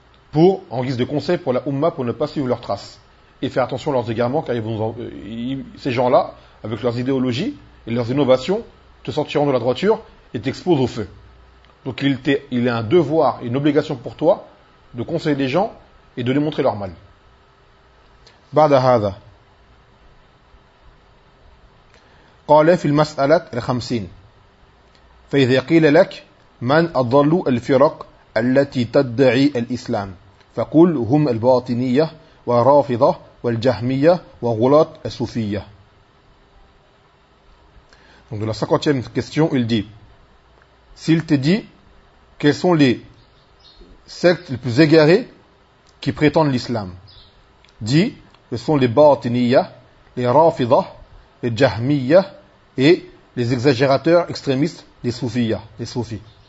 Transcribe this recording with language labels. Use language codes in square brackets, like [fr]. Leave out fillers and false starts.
[fr] Pour, en guise de conseil pour la Ummah, pour ne pas suivre leurs traces. Et faire attention à leurs égarements, car ces gens-là, avec leurs idéologies et leurs innovations, te sortiront de la droiture et t'exposent au feu. Donc il est un devoir et une obligation pour toi de conseiller les gens et de démontrer leur mal. [ar] بعد هذا قال في المسألة الخمسين فإذا قيل لك من أضل الفرق التي تدعي الإسلام فقل هم الباطنية والرافضة والجهمية وغلاة الصوفية. [fr] Donc de la cinquantième question, il dit s'il te dit quels sont les sectes les plus égarés qui prétendent l'islam. Dit, ce sont les Batiniyah, les Rafidah, les Jahmiyah et les exagérateurs extrémistes des Soufiyah, les Soufis.